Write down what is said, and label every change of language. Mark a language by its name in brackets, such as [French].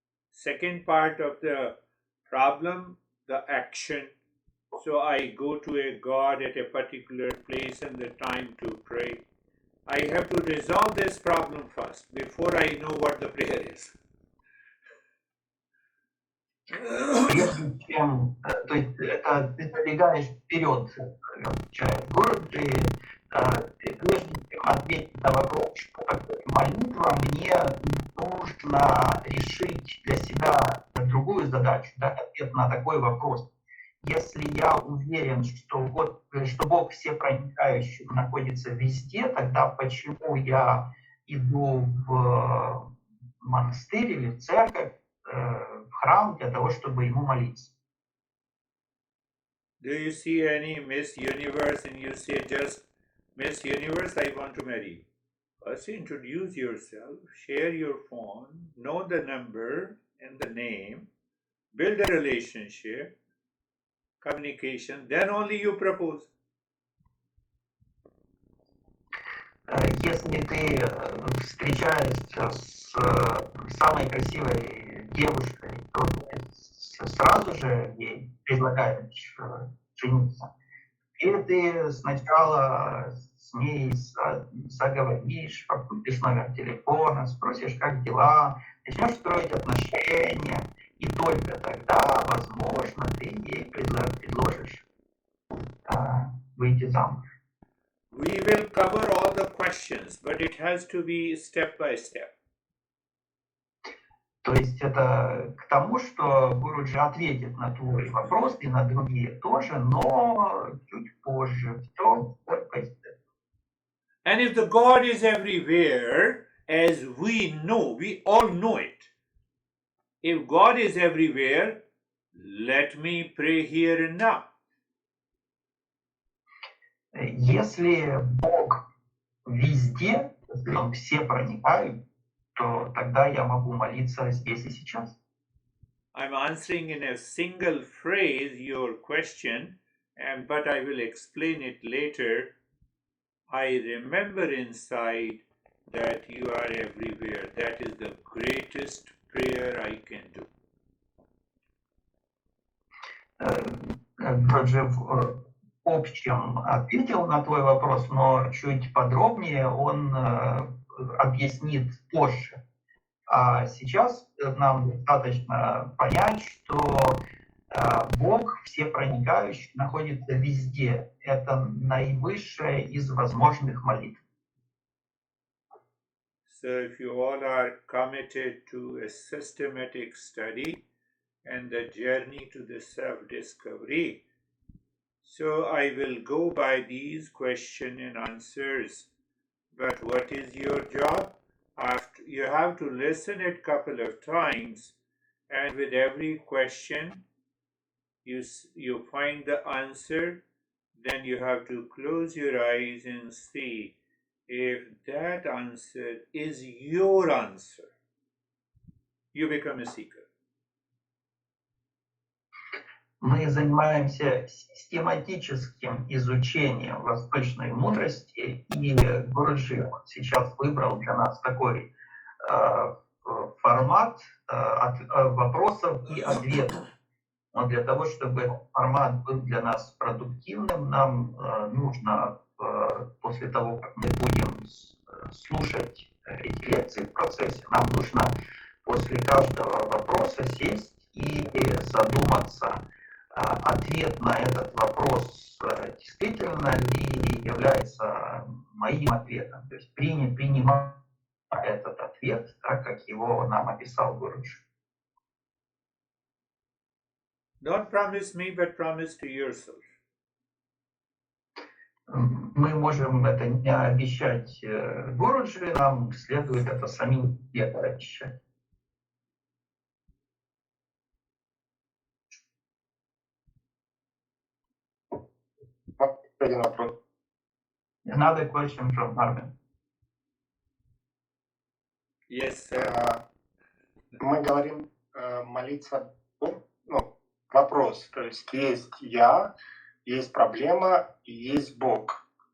[English] Second part of the problem, the action. So I go to a God at a particular place and the time to pray. I have to resolve this problem first before I know what the prayer is. [Russian] Прежде чем, то есть это ты забегаешь вперед, отвечает Гурджи, прежде чем ответить на вопрос, что такое молитва, мне нужно решить для себя другую задачу, дать ответ на такой вопрос. Если я уверен, что Бог всепроникающий находится везде, тогда почему я иду в монастырь или в церковь, в храм для того, чтобы ему молиться? [English] Do you see any Miss Universe and you say just, Miss Universe, I want to marry you? First introduce yourself, share your phone, know the number and the name, build a relationship, communication, then only you propose. [Russian] Если ты встречаешься с самой красивой девушкой, то ты сразу же ей предлагаешь жениться. Или ты сначала с ней заговоришь, купишь номер телефона, спросишь, как дела, начнешь строить отношения, и только тогда, возможно, ты ей предложишь выйти замуж. [English] We will cover all the questions, but it has to be step by step. [Russian] То есть это к тому, что Гуруджи ответит на твой вопрос и на другие тоже, но чуть позже. Все [English] step by step. And if the God is everywhere, as we know, we all know it. If God is everywhere, let me pray here and now. [Russian] Если Бог везде, если Он все проникает, то тогда я могу молиться здесь и сейчас. [English] I'm answering in a single phrase your question, but I will explain it later. I remember inside that you are everywhere. That is the greatest prayer I can do. [Russian] Вроде в общем ответил на твой вопрос, но чуть подробнее он объяснит позже. А сейчас нам достаточно понять, что Бог всепроникающий находится везде. Это наивысшая из возможных молитв. [English] So if you all are committed to a systematic study and the journey to the self-discovery, so I will go by these question and answers. But what is your job? You have to listen it a couple of times, and with every question you find the answer, then you have to close your eyes and see if that answer is your answer. You become a seeker. [Russian] Мы занимаемся систематическим изучением восточной мудрости, и Гуруджи сейчас выбрал для нас такой формат вопросов и ответов. Но для того, чтобы этот формат был для нас продуктивным, нам нужно, после того, как мы будем слушать эти лекции в процессе, нам нужно после каждого вопроса сесть и задуматься, ответ на этот вопрос действительно ли является моим ответом, то есть принимать этот ответ так, как его нам описал Гуруджи. [English] Don't promise me, but promise to yourself. [Russian] Мы можем это не обещать Гуруджи, нам следует это самим себе обещать. Один вопрос. [English] Another question from Armin. Yes, sir. [Russian] Мы говорим молиться, вопрос, то есть я, есть проблема и есть Бог.